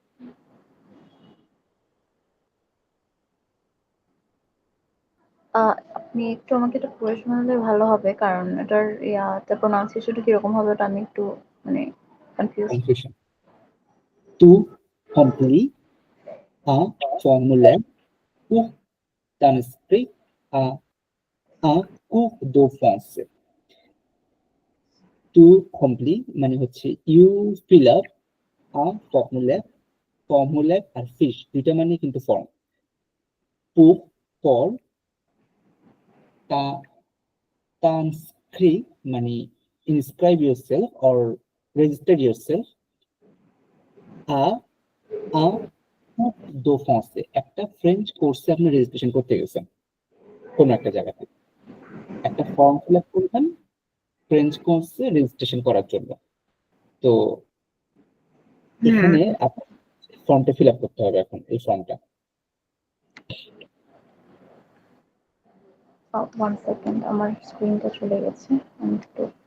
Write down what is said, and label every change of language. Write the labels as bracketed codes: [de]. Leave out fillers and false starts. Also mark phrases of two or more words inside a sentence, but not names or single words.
[bn] আপনি একটু আমাকে এটা পড়ে শোনালে ভালো হবে, কারণ এটার ইয়াটা প্রোনাউন্সিয়েশনটা কিরকম হবে ওটা আমি একটু মানে কনফিউজ। [en] confusion, to complete a formula [fr] pour t'inscrire à un cours de français. [en] To complete [bn] মানে হচ্ছে [en] you fill up a formula [bn] আর ফিশ দুইটা মানে কিন্তু ফর্ম। [fr] pour ফর, তা t'inscrire মানে [en] inscribe yourself or register yourself [fr] à un cours de français, [bn] একটা ফ্রেঞ্চ কোর্সে আপনি রেজিস্ট্রেশন করতে গেছেন কোন একটা জায়গাতে, একটা ফর্ম [en] fill up [bn] করবেন ফ্রেঞ্চ কোর্সে রেজিস্ট্রেশন করার জন্য। তো এখানে আপনার ফর্মটা [en] fill up [bn] করতে হবে এখন, এই ফর্মটা। 1 সেকেন্ড, আমার স্ক্রিনটা চলে গেছে, আমি একটু